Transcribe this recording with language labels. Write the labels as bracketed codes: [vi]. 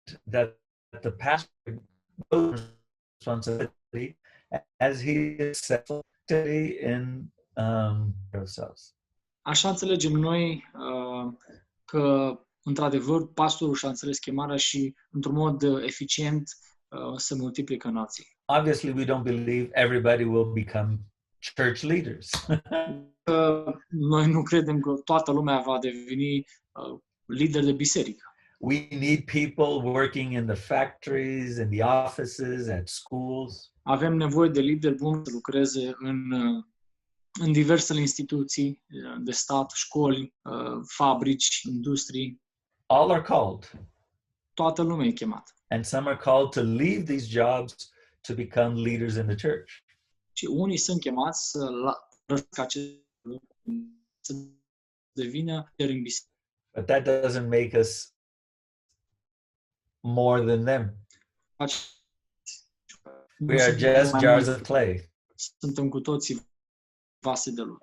[en] That the pastor knows responsibility as he is settled in ourselves. [ro] Așa înțelegem noi că, într-adevăr, pastorul și-a înțeles chemarea și, într-un mod eficient, se multiplică nații. [en] Obviously, we don't believe everybody will become church leaders. [ro] Noi nu credem că toată lumea va deveni lider de biserică. [en] We need people working in the factories, in the offices, at schools. [ro] Avem nevoie de lideri buni să lucreze în diversele instituții de stat, școli, fabrici, industrii. [en] All are called. [ro] Toată lumea e chemată. [en] And some are called to leave these jobs to become leaders in the church. [ro] Și unii sunt chemați să părăsească acest lucru, să devină lideri în biserică. [en] But that doesn't make us more than them. We are just jars of clay. [ro] Suntem cu toții vase de lut.